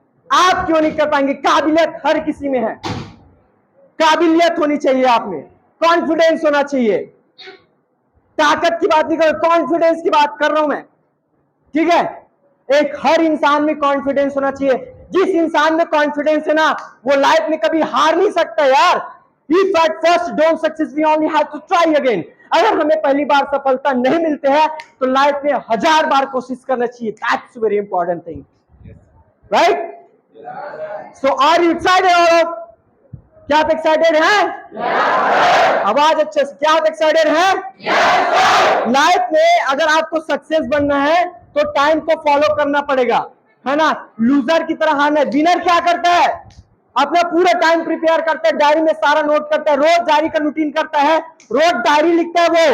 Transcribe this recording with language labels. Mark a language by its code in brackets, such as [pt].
[hi] आप क्यों नहीं कर पाएंगे? काबिलियत हर किसी में है, काबिलियत होनी चाहिए आप में, कॉन्फिडेंस होना चाहिए। ताकत की बात नहीं कर, कॉन्फिडेंस की बात कर रहा हूं मैं, ठीक है। एक हर इंसान में कॉन्फिडेंस होना चाहिए। जिस इंसान में कॉन्फिडेंस है ना, वो लाइफ में कभी हार नहीं सकता यार। [en] If at first don't success, we only have to try again. [hi] अगर हमें पहली बार सफलता नहीं मिलते हैं तो लाइफ में 1000 बार कोशिश करना चाहिए। [en] That's very important thing, right? So are you excited all of? [hi] क्या आप एक्साइटेड हैं? आवाज अच्छे से, क्या आप एक्साइटेड हैं? लाइफ में अगर आपको सक्सेस बनना है तो टाइम को फॉलो करना पड़ेगा, है ना। लूजर की तरह हारना है। विनर क्या करता है? अपना पूरा टाइम प्रिपेयर करता है, डायरी में सारा नोट करता है, रोज डायरी का रूटीन करता है, रोज डायरी लिखता है।